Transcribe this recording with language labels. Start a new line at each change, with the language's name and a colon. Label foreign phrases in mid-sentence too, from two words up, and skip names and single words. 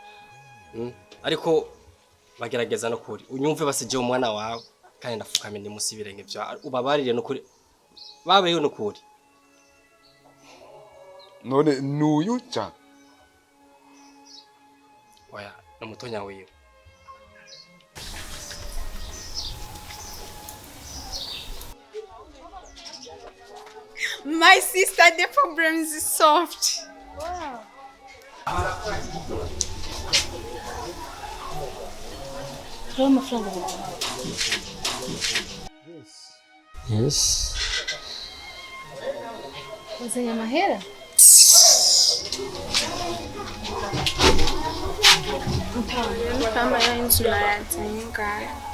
Rundi: Ariko bagerageza nukuri unyumve basije umwana wawe kandi ndafukame ndi musibire nk'ivyo ubabarire nukuri babeyo nukuri. None nuyu cha oya namutonya wiwe.
English: My sister, the problem is solved.
Rundi: Wow. Rero amafaranga Yes. wazanye amahera? Kama ya inzu nayazanye ngayo.